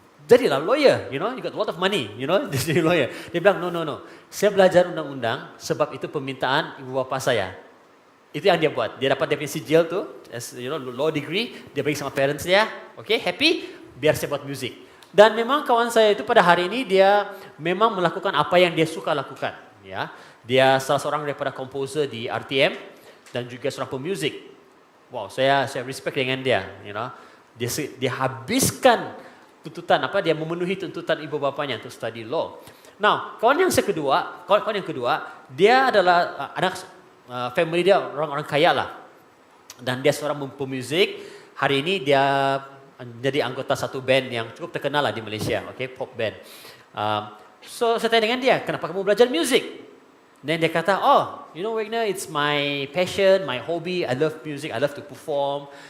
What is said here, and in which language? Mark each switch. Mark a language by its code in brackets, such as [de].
[ms] Jadilah [en] lawyer, you got a lot of money, [ms] jadi [en] lawyer. [ms] Dia bilang, no. Saya belajar undang-undang sebab itu permintaan ibu bapa saya. Itu yang dia buat. Dia dapat definisi sijil tuh, [en] law degree, [ms] dia bagi sama parents dia. [en] Okay, happy? [ms] Biar saya buat musik. Dan memang kawan saya itu pada hari ini dia memang melakukan apa yang dia suka lakukan. Ya, dia salah seorang daripada komposer di RTM dan juga seorang pemuzik. Wow, saya respect dengan dia. Dia habiskan tuntutan dia memenuhi tuntutan ibu bapanya untuk [en] study law. [ms] Now, kawan yang kedua, dia adalah anak family dia orang-orang kaya lah. Dan dia seorang pemuzik. Hari ini dia menjadi anggota satu band yang cukup terkenal lah di Malaysia, okay, pop band. So saya tanya dengan dia, kenapa kamu belajar musik? Dan dia kata, [en] Wagner, it's my passion, my hobby. I love music, I love to perform.